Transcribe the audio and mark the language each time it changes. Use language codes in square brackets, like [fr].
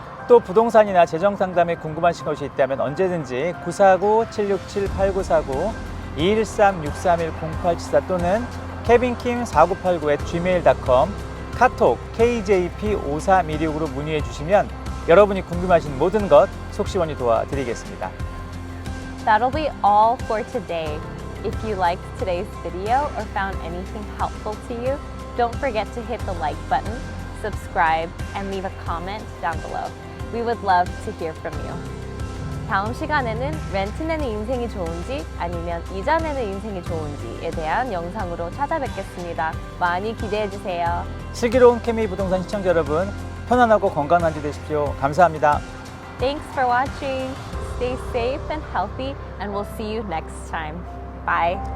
[ko] 또 부동산이나 재정 상담에 궁금하신 것이 있다면 언제든지 949-767-8949 213-631-0874 또는 kevinkim4989@gmail.com 카톡 KJP5316으로 문의해 주시면 여러분이 궁금하신 모든 것 속시원히 도와드리겠습니다. [en] That'll be all for today. If you liked today's video or found anything helpful to you, don't forget to hit the like button, subscribe, and leave a comment down below. We would love to hear from you. [ko] 다음 시간에는 렌트 내는 인생이 좋은지 아니면 이자 내는 인생이 좋은지에 대한 영상으로 찾아뵙겠습니다. 많이 기대해 주세요. 슬기로운 케미 부동산 시청자 여러분, 편안하고 건강한 한 주 되십시오. 감사합니다. [en] Thanks for watching. Stay safe and healthy, and we'll see you next time. Bye.